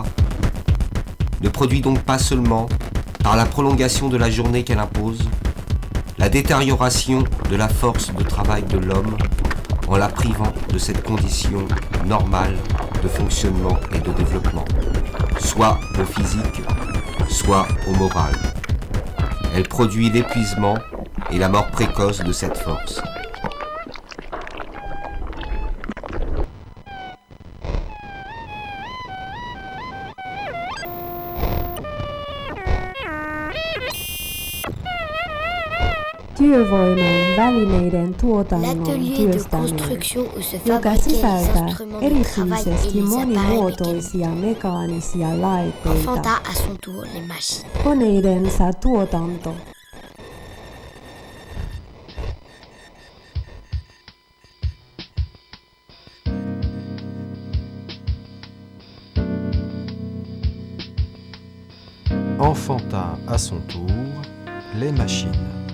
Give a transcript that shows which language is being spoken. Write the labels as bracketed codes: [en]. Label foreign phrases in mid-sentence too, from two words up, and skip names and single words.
[fr] ne produit donc pas seulement, par la prolongation de la journée qu'elle impose, la détérioration de la force de travail de l'homme en la privant de cette condition normale de fonctionnement et de développement, soit au physique, soit au moral. Elle produit l'épuisement et la mort précoce de cette force. [fi] Työvoiman välineiden tuotannon työstäminen, joka sisältää erityisesti monimuotoisia mekaanisia laitteita, koneidensa tuotanto. [fr] Enfanta à son tour les machines.